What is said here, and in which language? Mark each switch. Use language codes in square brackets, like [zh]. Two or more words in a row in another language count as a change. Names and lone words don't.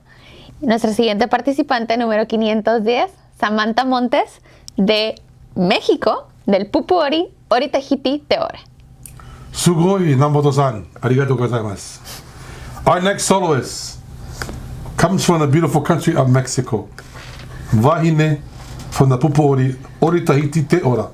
[es] Nuestra siguiente participante número 510, Samantha Montes de México, del Pupu'ori Oritihiti Teore. [ja] すごい、ナモトさん、ありがとうございます. [en] Our next soloist comes from the beautiful country of Mexico. Vahine from the Pupu'ori, Ori Tahiti Te Ora.